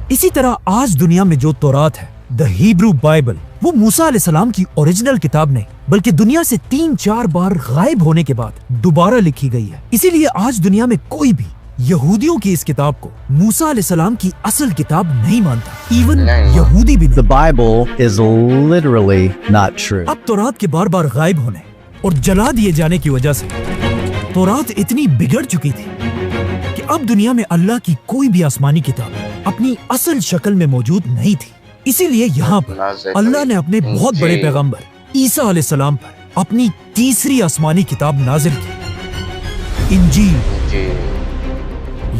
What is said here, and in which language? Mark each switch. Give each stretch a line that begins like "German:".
Hindi: इसी तरह आज दुनिया में जो तौरात है, द हिब्रू बाइबल, वो मूसा अलैहिस्सलाम की ओरिजिनल किताब नहीं बल्कि दुनिया से 3-4 बार गायब होने के बाद दोबारा लिखी गई है। इसीलिए आज दुनिया में कोई भी यहूदियों की इस किताब को मूसा अलैहिस्सलाम की असल किताब नहीं मानता, इवन यहूदी भी नहीं।
English: The Bible is literally not true.
Hindi: अब तौरात के बार बार गायब होने और जला दिए जाने की वजह से तौरात इतनी बिगड़ चुकी थी कि अब दुनिया में अल्लाह की कोई भी आसमानी किताब अपनी असल शक्ल में मौजूद नहीं थी। इसीलिए यहाँ पर अल्लाह ने अपने बहुत बड़े पैगंबर ईसा अलैहिस्सलाम पर अपनी तीसरी आसमानी किताब नाजिल की, इंजील।